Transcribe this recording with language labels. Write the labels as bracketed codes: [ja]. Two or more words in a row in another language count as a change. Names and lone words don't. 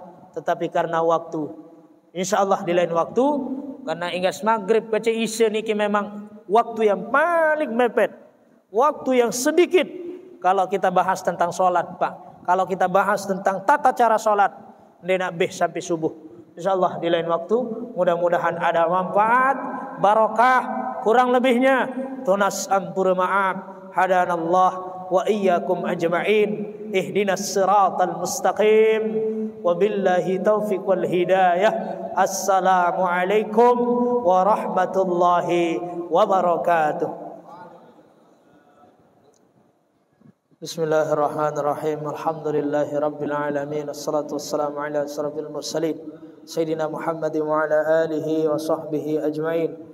[id] Tetapi karena waktu, insyaallah di lain waktu, karena ingat maghrib baca isya niki memang waktu yang paling mepet, waktu yang sedikit kalau kita bahas tentang sholat Pak. Kalau kita bahas tentang tata cara sholat, nak sampai subuh. Insyaallah di lain waktu, mudah-mudahan ada manfaat, barokah, kurang lebihnya tunas ampura maaf. [ar] هدانا الله وإياكم أجمعين. اهدنا الصراط المستقيم. وبالله التوفيق والهداية. السلام عليكم ورحمة الله وبركاته. بسم الله الرحمن الرحيم. الحمد لله رب العالمين والصلاة والسلام على أشرف المرسلين سيدنا محمد وعلى آله وصحبه أجمعين.